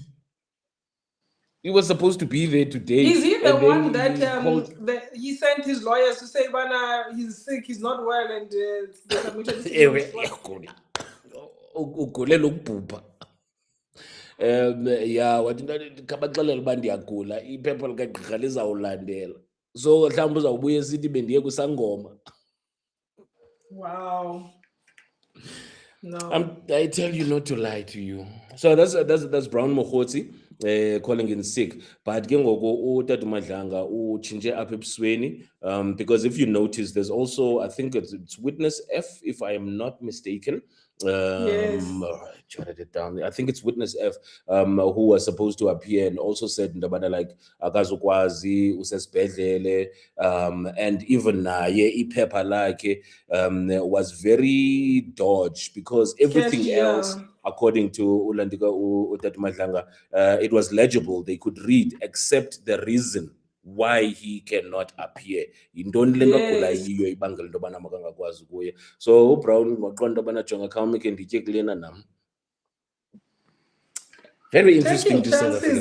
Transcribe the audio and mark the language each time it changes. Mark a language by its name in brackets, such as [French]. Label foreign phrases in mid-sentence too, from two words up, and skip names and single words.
[English] He was supposed to be there today. Is he the one that he sent his lawyers to say, "Bana, he's sick, he's not well," and the commission? Yeah, [Xhosa] wathi kabaxelela uba ndiyagula iphepha likagqirha lizawulandela. So mhlawumbi uzawubuya esithi bendiye kusangoma. [English] Wow. No. I tell you not to lie to you. So that's Brown MOGOTSI calling in sick. [Xhosa] But ke ngoku uTata Madlanga uchinje apha ebusweni, [English] because if you notice, there's also, I think it's witness F, if I am not mistaken. Yes. Jotted it down. I think it's witness F, who was supposed to appear and also said like [Xhosa] akazukwazi usesibhedlele, [English] and even [Xhosa] iphepha lakhe [English] was very dodgy because everything else, according to uTata Madlanga, it was legible, they could read, except the reason why he cannot appear. So Brown very interesting to South Africa.